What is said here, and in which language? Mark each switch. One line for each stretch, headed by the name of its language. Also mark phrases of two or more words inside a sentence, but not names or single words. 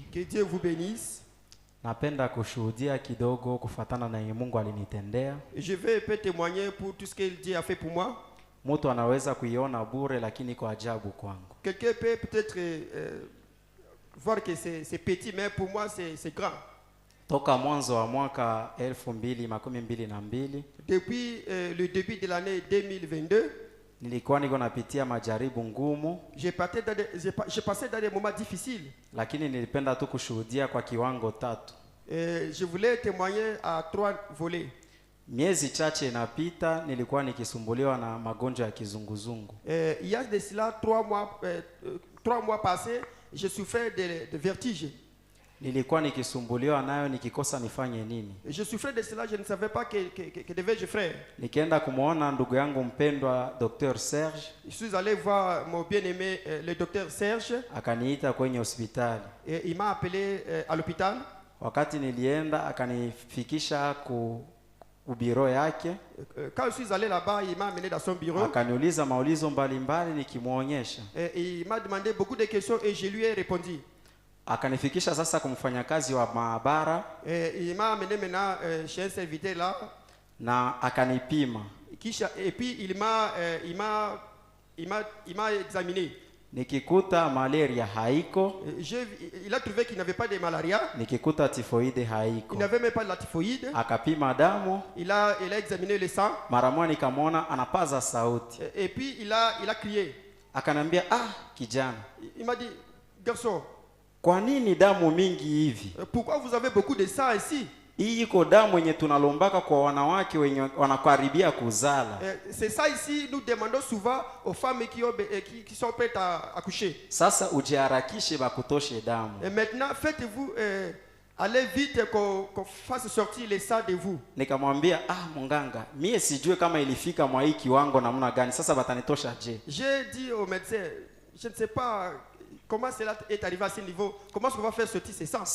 French: Que Dieu vous bénisse.
Swahili: Napenda kushuhudia kidogo kufatana na Mungu alinitendea.
French: Je vais peut témoigner pour tout ce que Dieu a fait pour moi.
Swahili: Mtu anaweza kuiona bure lakini kwa ajabu kwangu.
French: Quelqu'un peut peut-être voir que c'est petit, mais pour moi c'est grand.
Swahili: Toka mwanzo wa mwaka 2022
French: depuis le début de l'année 2022,
Swahili: nilikuwa niko napitia majaribu ngumu.
French: J'ai passé dans des moments difficiles.
Swahili: Lakini nilipenda tu kushuhudia kwa kiwango tatu.
French: Je voulais témoigner à 3 volets.
Swahili: Miezi chache inapita nilikuwa nikisumbuliwa na magonjwa ya kizunguzungu.
French: Il y a de cela 3 mois passés, je souffrais de vertige.
Swahili: Nilikuwa nikisumbuliwa nayo nikikosa nifanye nini.
French: Je souffrais de cela, je ne savais pas que devais-je faire.
Swahili: Nikaenda kumuona ndugu yangu mpendwa Dr. Serge.
French: Je suis allé voir mon bien-aimé le docteur Serge.
Swahili: Akaniita kwenye hospitali.
French: Et il m'a appelé à l'hôpital.
Swahili: Wakati nilienda akanifikisha biro yake.
French: Quand je suis allé là-bas, il m'a amené dans son bureau.
Swahili: Akaniuliza maulizo mbalimbali nikimuonyesha.
French: Il m'a demandé beaucoup de questions et je lui ai répondu.
Swahili: Akanifikisha sasa kumfanyakazi wa maabara.
French: Il m'a amené maintenant chez un serviteur là.
Swahili: Na akanipima.
French: Et puis il m'a examiné.
Swahili: Nikikuta malaria haiko.
French: Il a trouvé qu'il n'avait pas de malaria.
Swahili: Nikikuta typhoïde haiko.
French: Il n'avait même pas de la typhoïde.
Swahili: Akapima damu.
French: Il a examiné le sang.
Swahili: Mara moja nikamwona anapaza sauti.
French: Et puis il a crié.
Swahili: Akanambia, kijana.
French: Il m'a dit, garçon,
Swahili: kwa nini damu mingi hivi?
French: Pourquoi vous avez beaucoup de sang ici?
Swahili: Hii iko damu yenye tunalombaka kwa wanawake wenye wanakaribia kuzala.
French: C'est ça ici, nous demandons souvent aux femmes qui sont prêtes à accoucher.
Swahili: Sasa ujiharakishe bakutoshe damu.
French: Et maintenant, faites-vous allez vite qu'on fasse sortir les sang de vous.
Swahili: Nikamwambia, munganga, mie sijue kama ilifika mwa hii kiwango namna gani. Sasa batanitosha je?
French: J'ai dit au médecin, je ne sais pas comment cela est arrivé à ce niveau. Comment on va faire sortir ces sangs?